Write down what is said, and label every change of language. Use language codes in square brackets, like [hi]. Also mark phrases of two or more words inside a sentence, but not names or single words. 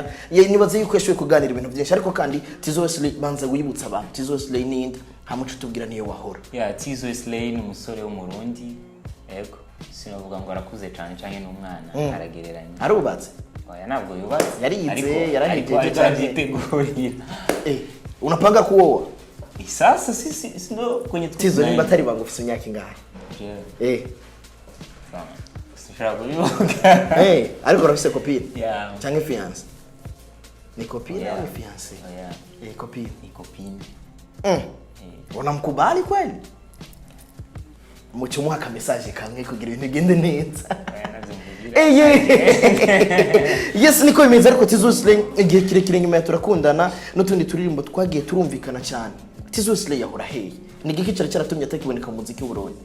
[rn] Nibaza yuko yashwe kuganira ibintu byinshi, ariko kandi Tizzo Wesley banza wibutsa abantu Tizzo Wesley ninde, hamucu tubwira niyo wahora. Tizzo Wesley ni umusore wo mu Burundi. Ego sinavuga ngo arakuze cyane cyane n'umwana aragereranya. Arubatse? Oya ntabwo yubatse. Yarize yarahejeje cyane. [sw] Unapanga kuoa? Sasa sisi ndo kwenye [rn] Tizzo nimba atari bangu ufise imyaka ingahe? Sishaka kubivuga. Ariko urafise copine? Cyangwa fiance? Ni copine au fiance? Copine. Ni copine. [sw] Unamkubali kweli? [rn] Mucho muha ka message kamwe kugira ibintu bigende neza. Yes, niko bimeze. Ariko Tizzo Wesley igihe kirekire nyuma ya turakundana n'utundi turirimbo twagiye turumvikana cyane. Tizzo Wesley yahora hehe? Ni giki cyari cyaratumye atakiboneka mu muziki w'Uburundi?